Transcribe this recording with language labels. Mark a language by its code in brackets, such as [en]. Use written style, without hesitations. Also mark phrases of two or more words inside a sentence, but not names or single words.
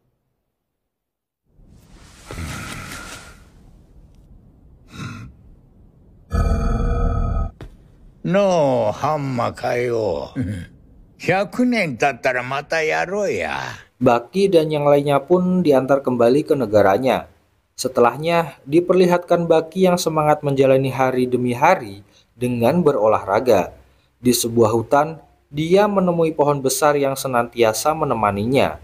[ja] のう、ハンマ海王。100年経ったらまたやろうや。 [id] Baki dan yang lainnya pun diantar kembali ke negaranya. Setelahnya diperlihatkan Baki yang semangat menjalani hari demi hari dengan berolahraga. Di sebuah hutan, dia menemui pohon besar yang senantiasa menemaninya.